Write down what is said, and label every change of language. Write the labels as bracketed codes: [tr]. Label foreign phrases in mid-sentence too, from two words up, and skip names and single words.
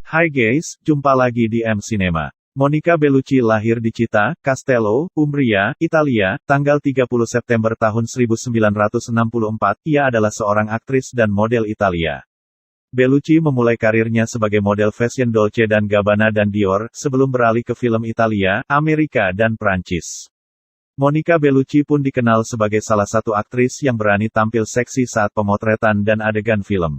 [id] Hai guys, jumpa lagi di M Cinema. Monica Bellucci lahir di Città, Castello, Umbria, Italia, tanggal 30 September tahun 1964. Ia adalah seorang aktris dan model Italia. Bellucci memulai karirnya sebagai model fashion Dolce dan Gabbana dan Dior, sebelum beralih ke film Italia, Amerika dan Prancis. Monica Bellucci pun dikenal sebagai salah satu aktris yang berani tampil seksi saat pemotretan dan adegan film.